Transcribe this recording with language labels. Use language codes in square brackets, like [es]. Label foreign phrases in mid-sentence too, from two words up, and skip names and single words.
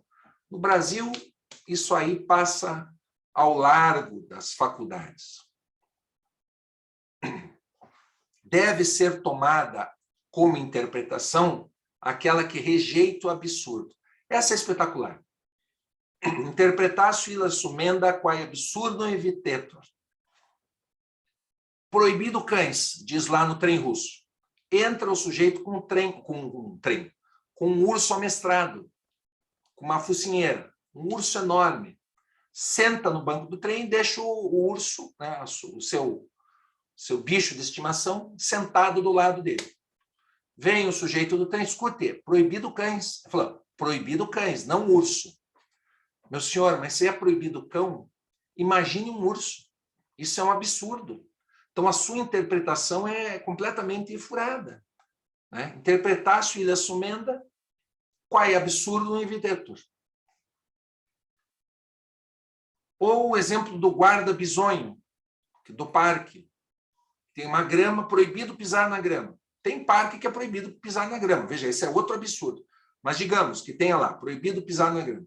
[pt] No Brasil, isso aí passa ao largo das faculdades. Deve ser tomada como interpretação aquela que rejeita o absurdo. Essa é espetacular. [la] Interpretatio illa sumenda quae absurdum evitetur. [pt] Proibido cães, diz lá no trem russo. Entra o sujeito com um urso amestrado, com uma focinheira, um urso enorme. Senta no banco do trem e deixa o urso, né, o seu bicho de estimação, sentado do lado dele. Vem o sujeito do trem, escute, proibido cães. Ele falou, proibido cães, não urso. Meu senhor, mas se é proibido cão, imagine um urso. Isso é um absurdo. Então, a sua interpretação é completamente furada. Né? [la] Interpretatio illa sumenda quae absurdum evitetur. [pt] Ou o exemplo do guarda bisonho, do parque. Tem uma grama, proibido pisar na grama. Tem parque que é proibido pisar na grama. Veja, esse é outro absurdo. Mas digamos que tenha lá, proibido pisar na grama.